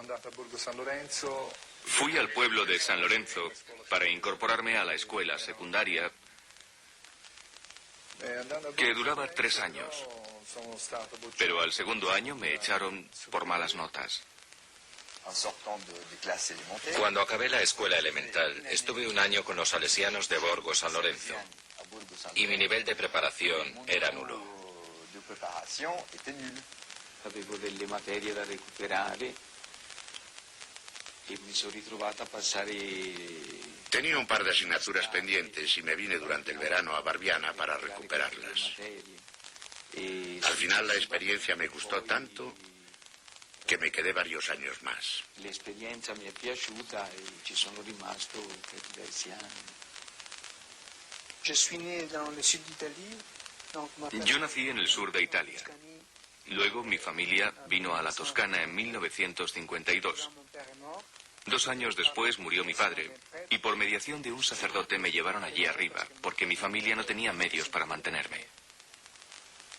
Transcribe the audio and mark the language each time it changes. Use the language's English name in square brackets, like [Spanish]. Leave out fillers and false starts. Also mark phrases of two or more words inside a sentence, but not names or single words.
[Spanish] Fui al pueblo de San Lorenzo para incorporarme a la escuela secundaria, que duraba 3 años. Pero al segundo año me echaron por malas notas. Cuando acabé la escuela elemental, estuve un año con los salesianos de Borgo San Lorenzo y mi nivel de preparación era nulo. [Italian] Avevo delle materie da recuperare e mi sono ritrovata a passare. [Spanish] Tenía un par de asignaturas pendientes y me vine durante el verano a Barbiana para recuperarlas. Al final la experiencia me gustó tanto que me quedé varios años más. [Italian] L'esperienza mi è piaciuta e ci sono rimasto per diversi anni. [Spanish] Yo nací en el sur de Italia. Luego mi familia vino a la Toscana en 1952. 2 años después murió mi padre y por mediación de un sacerdote me llevaron allí arriba porque mi familia no tenía medios para mantenerme.